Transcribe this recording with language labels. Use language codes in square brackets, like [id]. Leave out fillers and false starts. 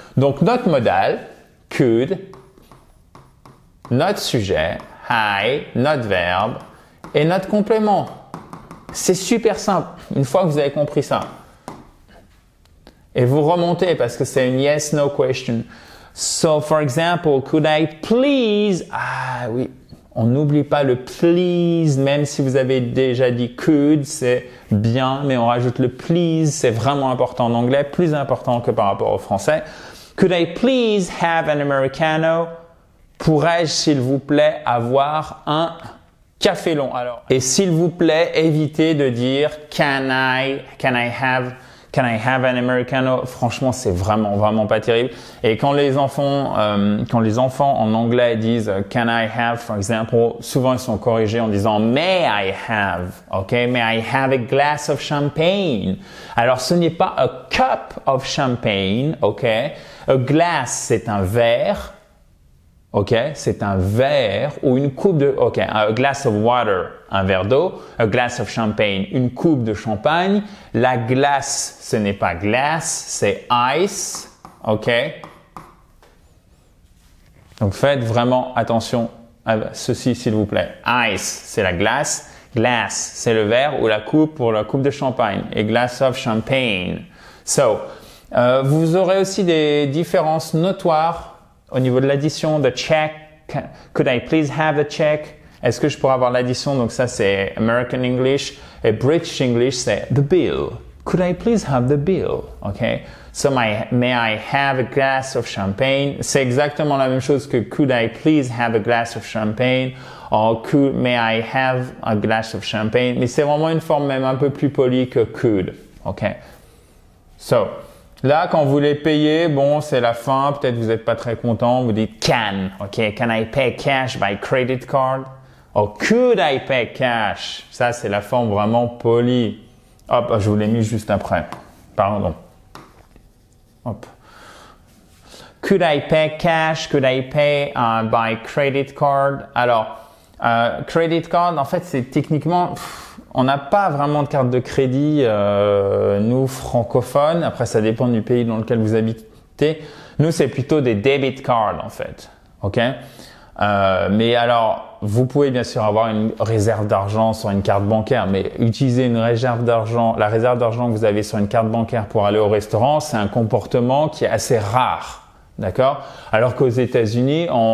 [fr] Donc, notre modal, could, notre sujet, I, notre verbe et notre complément. C'est super simple, une fois que vous avez compris ça. Et vous remontez parce que c'est une yes-no question. [en] So, for example, could I please? [fr] Ah oui, on n'oublie pas le please, même si vous avez déjà dit could, c'est bien, mais on rajoute le please, c'est vraiment important en anglais, plus important que par rapport au français. [en] Could I please have an Americano? [fr] Pourrais-je, s'il vous plaît, avoir un café long? Alors, et s'il vous plaît, évitez de dire [en] can I have an Americano? [fr] Franchement, c'est vraiment pas terrible. Et quand les enfants en anglais disent [en] can I have, [fr] for example, souvent ils sont corrigés en disant [en] may I have, [fr] ok? [en] May I have a glass of champagne? [fr] Alors, ce n'est pas [en] a cup of champagne, [fr] ok? A glass, c'est un verre. Ok, c'est un verre ou une coupe de, ok, [en] a glass of water, [fr] un verre d'eau, [en] a glass of champagne, [fr] une coupe de champagne. La glace, ce n'est pas glace, c'est ice, ok. Donc faites vraiment attention à ceci, s'il vous plaît. Ice, c'est la glace. Glass, c'est le verre ou la coupe pour la coupe de champagne. Et [en] glass of champagne. [fr] So, vous aurez aussi des différences notoires au niveau de l'addition, the check. [en] Could I please have a check? [fr] Est-ce que je pourrais avoir l'addition? Donc ça, c'est American English. Et British English, c'est the bill. [en] Could I please have the bill? Okay. So may I have a glass of champagne? [fr] C'est exactement la même chose que [en] could I please have a glass of champagne? Or may I have a glass of champagne? [fr] Mais c'est vraiment une forme même un peu plus polie que could. Okay. So, là, quand vous les payez, bon, c'est la fin, peut-être vous n'êtes pas très content, vous dites can, ok, [en] can I pay cash by credit card? Or could I pay cash? [fr] Ça, c'est la forme vraiment polie. Hop, je vous l'ai mis juste après. [en] Pardon. Hop. Could I pay cash? Could I pay by credit card? [fr] Alors, credit card, en fait, c'est techniquement... on n'a pas vraiment de carte de crédit, nous, francophones. Après, ça dépend du pays dans lequel vous habitez. Nous, c'est plutôt des debit cards, en fait. OK? Mais alors, vous pouvez bien sûr avoir une réserve d'argent sur une carte bancaire, mais utiliser une réserve d'argent, la réserve d'argent que vous avez sur une carte bancaire pour aller au restaurant, c'est un comportement qui est assez rare. D'accord? Alors qu'aux États-Unis,